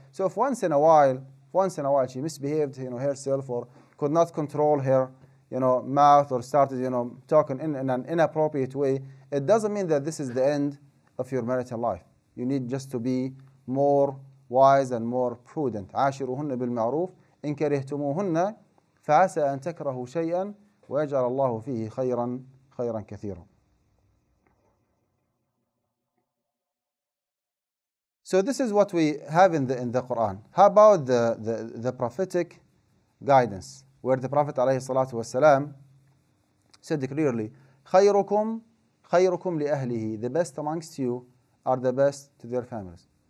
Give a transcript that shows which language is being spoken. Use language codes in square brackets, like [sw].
[en] So if once in a while she misbehaved herself or could not control her mouth or started talking in an inappropriate way, it doesn't mean that this is the end of your marital life. You need just to be more wise and more prudent. [ar] عاشروهن بالمعروف إن كرهتموهن فعسى أن تكرهوا شيئا ويجعل الله فيه خيرا كثيرا. [en] So this is what we have in the Quran. How about the prophetic guidance, where the Prophet ﷺ said clearly, [ar] خيركم لأهله, [en] the best amongst you are the best to their families.